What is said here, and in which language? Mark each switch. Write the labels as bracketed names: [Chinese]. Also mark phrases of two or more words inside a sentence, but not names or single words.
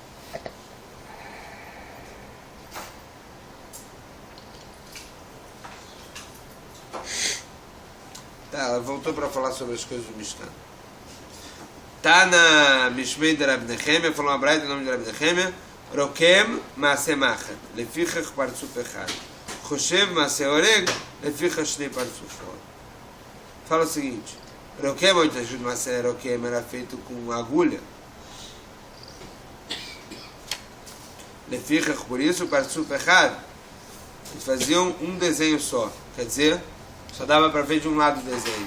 [Portuguese] Tá, ela voltou para falar sobre as coisas do Mishkan. Tá na Mishmei de Rabi Nehemia, falou uma braita no nome de Rabi Nehemia, [Hebrew] רוקם מעשה מחט לפיכך פרצוף אחד חושב מעשה אורג לפיכך שני פרצופות. [Portuguese] Fala o seguinte, Rokem, onde ajuda [Hebrew] מעשה רוקם, [Portuguese] era feito com agulha. Lefichach, por isso, [Hebrew] פרצוף אחד, [Portuguese] eles faziam um desenho só, quer dizer, só dava para ver de um lado o desenho.